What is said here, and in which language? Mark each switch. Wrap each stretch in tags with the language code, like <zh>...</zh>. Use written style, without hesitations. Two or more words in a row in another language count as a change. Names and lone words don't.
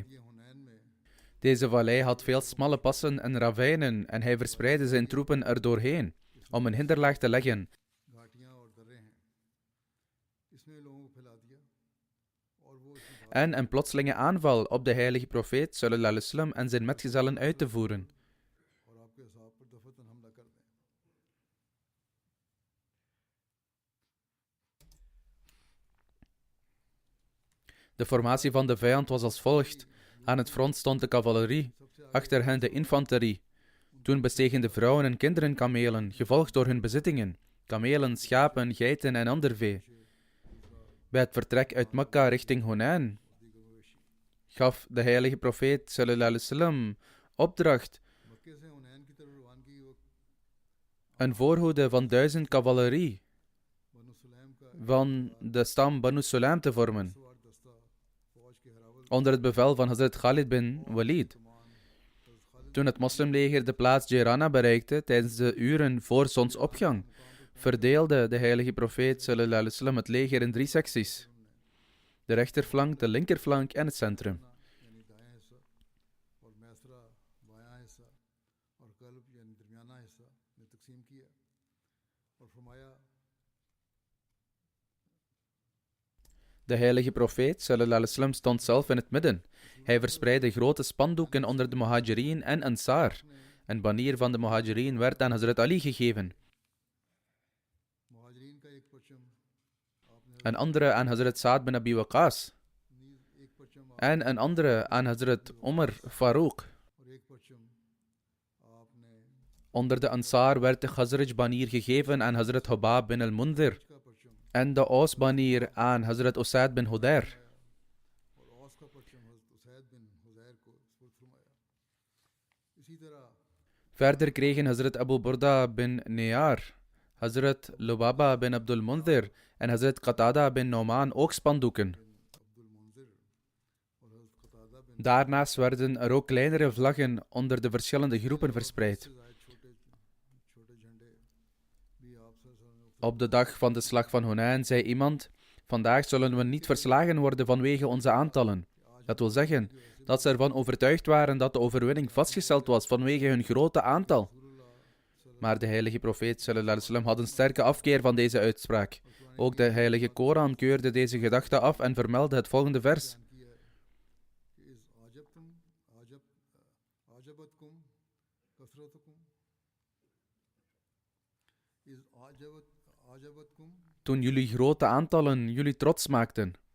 <nl>Deze vallei had veel smalle passen en ravijnen en hij verspreidde zijn troepen erdoorheen om een hinderlaag te leggen. En een plotselinge aanval op de heilige profeet</nl> <ar>صلى الله عليه وسلم</ar> <nl>en zijn metgezellen uit te voeren. De formatie van de vijand was als volgt. Aan het front stond de cavalerie, achter hen de infanterie. Toen bestegen de vrouwen en kinderen kamelen, gevolgd door hun bezittingen, kamelen, schapen, geiten en ander vee. Bij het vertrek uit Mekka richting Hunain gaf de heilige profeet</nl> <ar>صلى الله عليه وسلم</ar> <nl>opdracht een voorhoede van 1000 cavalerie van de stam Banu Sulaim te vormen, onder het bevel van Hazrat Khalid bin Walid. Toen het moslimleger de plaats Jairana bereikte tijdens de uren voor zonsopgang, verdeelde de heilige profeet</nl> <ar>صلى الله عليه وسلم</ar> <nl>het leger in 3 secties: de rechterflank, de linkerflank en het centrum. De heilige profeet</nl> <ar>صلى الله عليه وسلم</ar> <nl>stond zelf in het midden. Hij verspreidde grote spandoeken onder de Muhajirin en Ansar. Een banier van de Muhajirin werd aan Hazrat Ali gegeven. Een andere aan Hazrat Sa'd bin Abi Waqqas. En een andere aan Hazrat Umar Farouk. Onder de Ansar werd de Khazraj-banier gegeven aan Hazrat Hubab bin al-Mundhir. En de Aus-banier aan Hazrat Usaid bin Hudair. Verder kregen Hazrat Abu Burda bin Niyar, Hazrat Lubaba bin Abdul Mundhir en Hazrat Qatada bin Noman ook spandoeken. Daarnaast werden er ook kleinere vlaggen onder de verschillende groepen verspreid. Op de dag van de slag van Hunain zei iemand: vandaag zullen we niet verslagen worden vanwege onze aantallen. Dat wil zeggen dat ze ervan overtuigd waren dat de overwinning vastgesteld was vanwege hun grote aantal. Maar de heilige profeet</nl> <ar>صلى الله عليه وسلم</ar> <nl>had een sterke afkeer van deze uitspraak. Ook de heilige Koran keurde deze gedachte af en vermeldde het volgende vers. Toen jullie grote aantallen jullie trots maakten.</nl>